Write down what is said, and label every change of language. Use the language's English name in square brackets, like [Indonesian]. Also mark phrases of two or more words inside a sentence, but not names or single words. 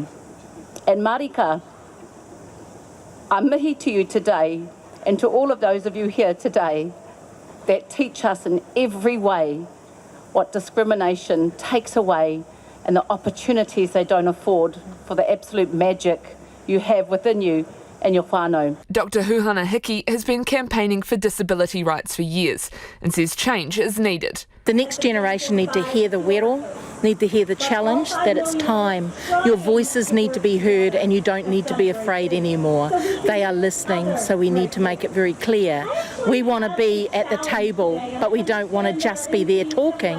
[English] And Marika, I mihi to you today and to all of those of you here today that teach us in every way what discrimination takes away and the opportunities they don't afford for the absolute magic you have within you and your whānau. Dr. Huhana Hiki has been campaigning for disability rights for years and says change is needed. The next generation need to hear the wero, need to hear the challenge, that it's time. Your voices need to be heard and you don't need to be afraid anymore. They are listening, so we need to make it very clear. We want to be at the table, but we don't want to just be there talking.